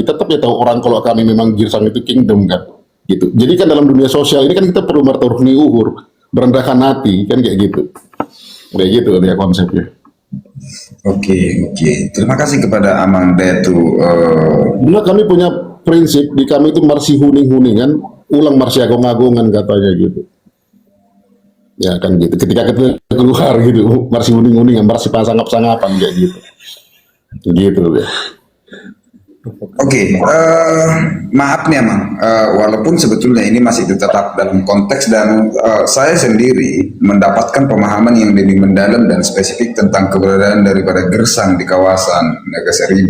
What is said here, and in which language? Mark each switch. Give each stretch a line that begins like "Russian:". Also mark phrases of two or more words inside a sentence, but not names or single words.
Indonesian: Tetap ya tahu orang kalau kami memang Girsang itu kingdom kan. Gitu. Jadi kan dalam dunia sosial ini kan kita perlu
Batak Toba: mertor huni uhur,
Indonesian: merendahkan hati kan kayak gitu. Kayak gitu ya konsepnya. Oke, oke. Terima kasih kepada Amang Detu. Nah, kami punya prinsip di kami itu
Batak Toba: marsi huning-huningan, ulang marsi agung-agungan katanya gitu.
Indonesian: Ya kan gitu. Ketika kita keluar gitu,
Batak Toba: marsi huning-huningan, marsi pasangap-sangapan
Indonesian: kayak gitu. Gitu ya. Oke, maaf nih Amang, walaupun sebetulnya ini masih tetap dalam konteks dan saya sendiri mendapatkan pemahaman yang lebih mendalam dan spesifik tentang keberadaan daripada gersang di kawasan Naga Seribu.